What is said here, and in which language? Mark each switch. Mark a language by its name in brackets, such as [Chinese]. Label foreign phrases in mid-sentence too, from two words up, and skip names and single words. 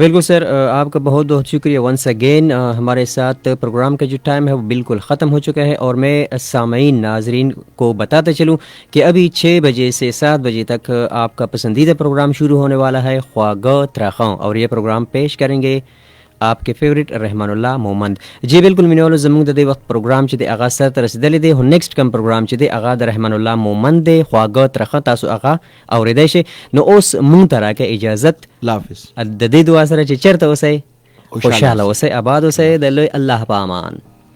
[Urdu] بالکل سر، آپ کا بہت بہت شکریہ [English] once again. [Urdu] ہمارے ساتھ پروگرام کا جو ٹائم ہے وہ بالکل ختم ہو چکا ہے، اور میں سامعین ناظرین کو بتاتا چلوں کہ ابھی 6 بجے سے 7 بجے تک آپ کا پسندیدہ پروگرام شروع ہونے والا ہے، خواگہ ترخاں، اور یہ پروگرام پیش کریں گے آپ کے فیوریٹ رحمان اللہ مومند جی۔ [Pashto] بالکل مینولو زمونږ د دې وخت پروگرام چې د اغا سره ته رسیدلی دی، [English] next come [Pashto] پروگرام چې دی اغا د رحمان الله مومند دی، خواږه ترخه، تاسو اغا اوریدی شئ۔ نو اوس مونږ ته راکړه اجازت، الله حافظ، د دې دعا سره چې چیرته اوسئ خوشحاله اوسئ، آباد اوسئ، د لوی الله په امان۔